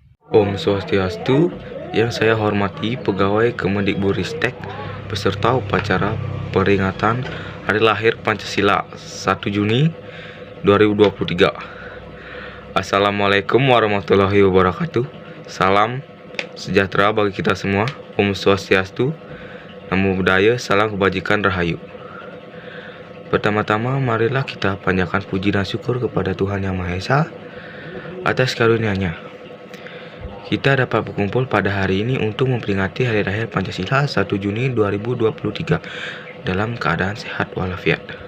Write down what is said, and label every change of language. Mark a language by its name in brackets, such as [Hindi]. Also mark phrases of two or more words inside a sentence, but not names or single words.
[Indonesian] Om Swastiastu, yang saya hormati pegawai Kemendikbudristek beserta upacara peringatan Hari Lahir Pancasila 1 Juni 2023. [Arabic] السلام عليكم ورحمة الله وبركاته. [Indonesian] Salam sejahtera bagi kita semua. Om Swastiastu, Namo Buddhaya, salam kebajikan rahayu. Pertama-tama marilah kita panjatkan puji dan syukur kepada Tuhan Yang Maha Esa atas karunia-Nya. Kita dapat berkumpul pada hari ini untuk memperingati Hari Lahir Pancasila 1 Juni 2023 dalam keadaan sehat walafiat.